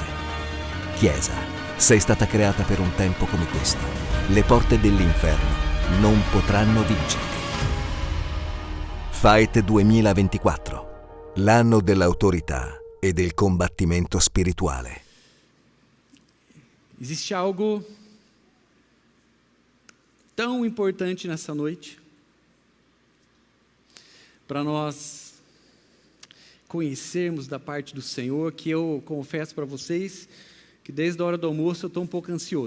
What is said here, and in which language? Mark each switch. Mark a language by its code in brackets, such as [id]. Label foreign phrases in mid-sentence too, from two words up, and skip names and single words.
[it] Chiesa, sei stata creata per un tempo come questo. Le porte dell'inferno non potranno vincerti. Fight 2024, l'anno dell'autorità e del combattimento spirituale. [pt] Existe algo tão importante nessa noite para nós conhecermos da parte do Senhor, que eu confesso para vocês que desde a hora do almoço eu estou um pouco ansioso.